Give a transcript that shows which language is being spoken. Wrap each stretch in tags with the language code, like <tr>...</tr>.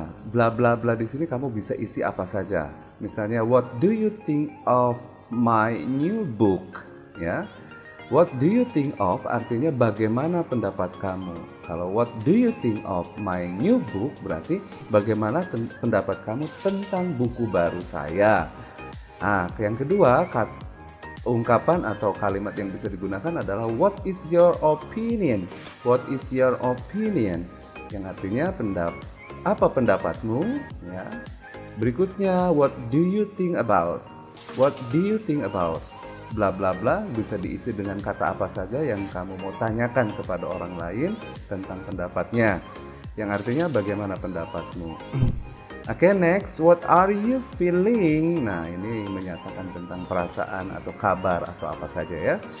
<id>Nah, bla bla bla di sini kamu bisa isi apa saja.</id> <en>Misalnya what do you think of my new book, ya. What do you think of</en> <id>artinya bagaimana pendapat kamu. Kalau</id> <en>what do you think of my new book</en> <id>berarti bagaimana pendapat kamu tentang buku baru saya. Nah, yang kedua, ungkapan atau kalimat yang bisa digunakan adalah</id> <en>what is your opinion. What is your opinion</en> <id>yang artinya apa pendapatmu, ya.</id> <en>Berikutnya, what do you think about. What do you think about</en> <id>bla bla bla bisa diisi dengan kata apa saja yang kamu mau tanyakan kepada orang lain tentang pendapatnya, yang artinya bagaimana pendapatmu.</id> <en>Oke, next, what are you feeling?</en> <id>Nah, ini menyatakan tentang perasaan atau kabar atau apa saja, ya.</id>